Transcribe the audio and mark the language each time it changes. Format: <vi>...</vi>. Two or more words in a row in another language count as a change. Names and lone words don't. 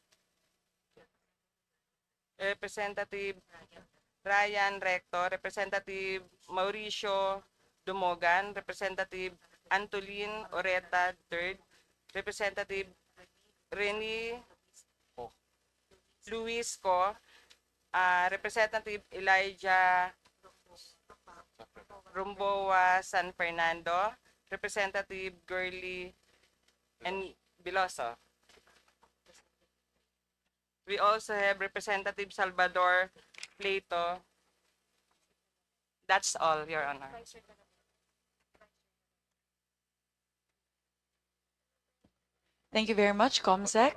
<en>Representative Ryan Recto, Representative Mauricio Dumogan, Representative Antolin Oreta III, Representative Rene Luis Co, Representative Elijah Rumboa San Fernando, Representative Gurley and Biloso. We also have Representative Salvador Plato. That's all, Your Honor. Thank you very much, Comsec.</en>